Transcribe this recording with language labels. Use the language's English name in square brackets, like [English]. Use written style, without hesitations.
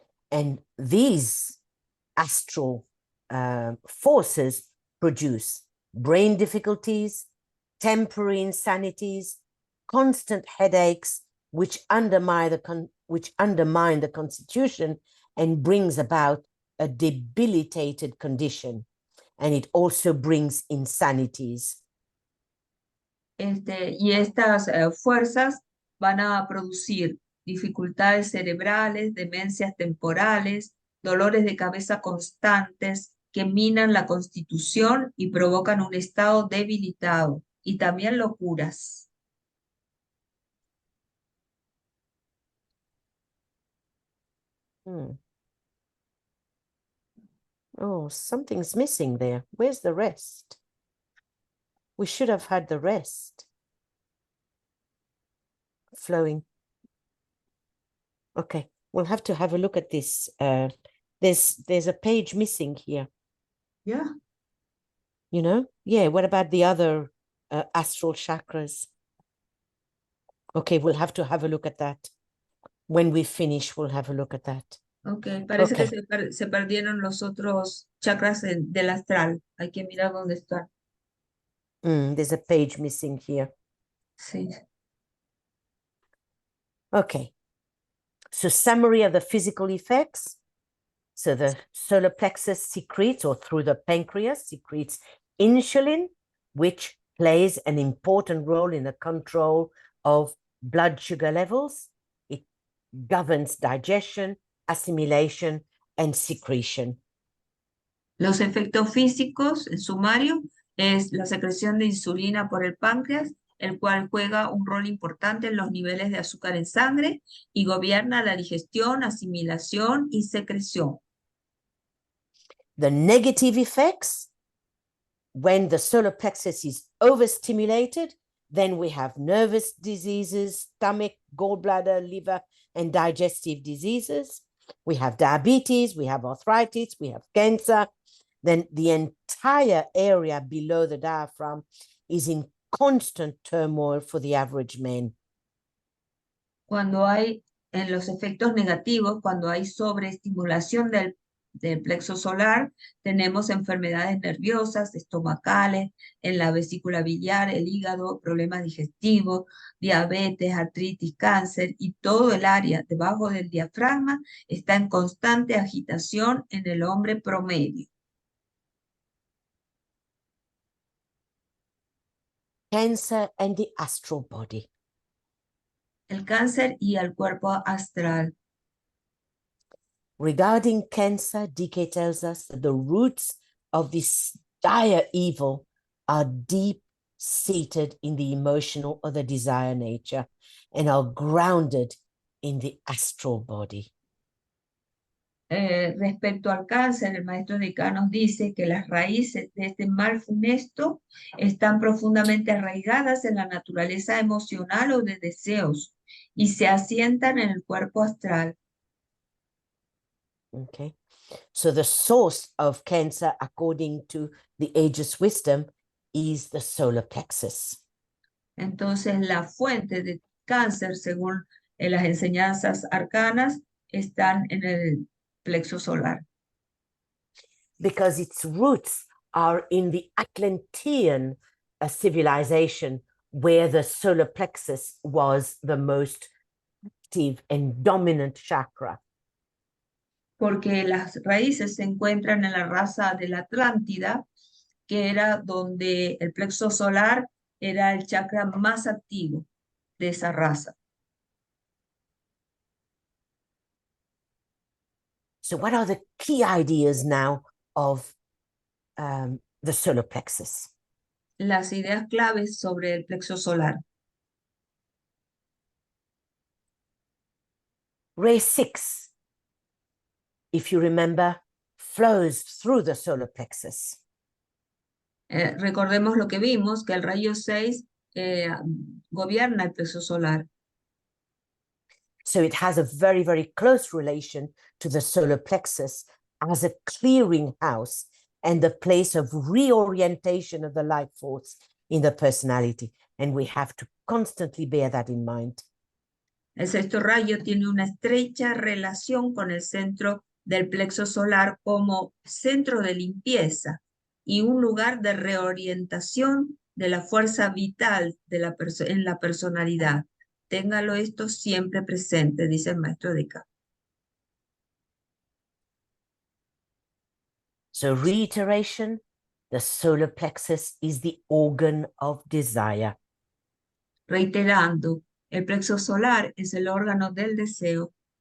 [English] And these astral forces produce brain difficulties, temporary insanities, constant headaches, which undermine the constitution and brings about a debilitated condition. And it also brings insanities. [Spanish] Y estas fuerzas van a producir dificultades cerebrales, demencias temporales, dolores de cabeza constantes que minan la constitución y provocan un estado debilitado, y también locuras. [English] Oh, something's missing there. Where's the rest? We should have had the rest flowing. Okay, we'll have to have a look at this. There's a page missing here. Yeah. You know? Yeah, what about the other astral chakras? Okay, we'll have to have a look at that. When we finish, we'll have a look at that. [Spanish] Okay, parece [English] Okay. [Spanish] que se perdieron los otros chakras del astral. Hay que mirar dónde están. [English] There's a page missing here. [Spanish] Sí. [English] Okay. So summary of the physical effects. So the solar plexus secretes, or through the pancreas, secretes insulin, which plays an important role in the control of blood sugar levels. It governs digestion, assimilation, and secretion. [Spanish] Los efectos físicos, en sumario, es la secreción de insulina por el páncreas, el cual juega un rol importante en los niveles de azúcar en sangre y gobierna la digestión, asimilación y secreción. [English] The negative effects, when the solar plexus is overstimulated, then we have nervous diseases, stomach, gallbladder, liver, and digestive diseases. We have diabetes, we have arthritis, we have cancer. Then the entire area below the diaphragm is in constant turmoil for the average man. [Spanish] Cuando hay, en los efectos negativos, cuando hay sobreestimulación del plexo solar, tenemos enfermedades nerviosas, estomacales, en la vesícula biliar, el hígado, problemas digestivos, diabetes, artritis, cáncer, y todo el área debajo del diafragma está en constante agitación en el hombre promedio. [English] Cancer and the astral body. [Spanish] El cáncer y el cuerpo astral. [English] Regarding cancer, DK tells us that the roots of this dire evil are deep-seated in the emotional or the desire nature and are grounded in the astral body. [Spanish] Respecto al cáncer, el maestro DK nos dice que las raíces de este mal funesto están profundamente arraigadas en la naturaleza emocional o de deseos y se asientan en el cuerpo astral. [English] Okay, so the source of cancer, according to the ageless wisdom, is the solar plexus. [Spanish] Entonces, la fuente de cáncer, según las enseñanzas arcanas, están en el plexo solar. [English] Because its roots are in the Atlantean civilization, where the solar plexus was the most active and dominant chakra. [Spanish] Porque las raíces se encuentran en la raza de la Atlántida, que era donde el plexo solar era el chakra más activo de esa raza. [English] So what are the key ideas now of the solar plexus? [Spanish] Las ideas claves sobre el plexo solar. [English] Ray 6, if you remember, flows through the solar plexus. [Spanish] Recordemos lo que vimos, que el rayo 6 gobierna el plexo solar. [English] So it has a very, very close relation to the solar plexus as a clearinghouse and the place of reorientation of the life force in the personality. And we have to constantly bear that in mind. [Spanish] El sexto rayo tiene una estrecha relación con el centro del plexo solar como centro de limpieza y un lugar de reorientación de la fuerza vital de en la personalidad. Téngalo esto siempre presente, dice el Maestro DK. [English] So reiteration, the solar plexus is the organ of desire. [Spanish] Reiterando, el plexo solar es el órgano del deseo.